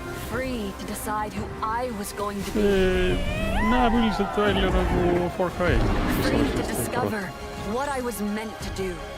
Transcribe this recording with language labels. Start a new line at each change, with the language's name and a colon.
English: Free to decide who I was going to be.
Estonian: Näeb üldiselt välja nagu Far Cry.
English: Free to discover what I was meant to do.